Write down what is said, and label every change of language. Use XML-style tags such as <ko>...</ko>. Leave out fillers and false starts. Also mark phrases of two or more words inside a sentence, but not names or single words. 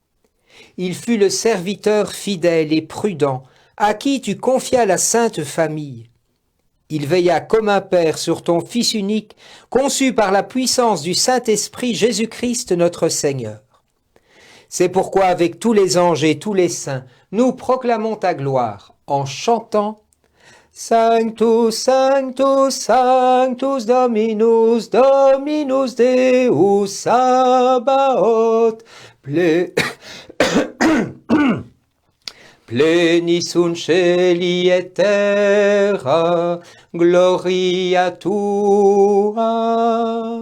<fr>Il fut le serviteur fidèle et prudent, à qui tu confias la sainte famille. il veilla comme un Père sur ton Fils unique, conçu par la puissance du Saint-Esprit Jésus-Christ notre Seigneur. C'est pourquoi avec tous les anges et tous les saints, nous proclamons ta gloire en chantant</fr> <la>Sanctus, Sanctus, Sanctus Dominus, Dominus Deus Sabaoth, Plenis sunt celi et terra, gloria tua.</la>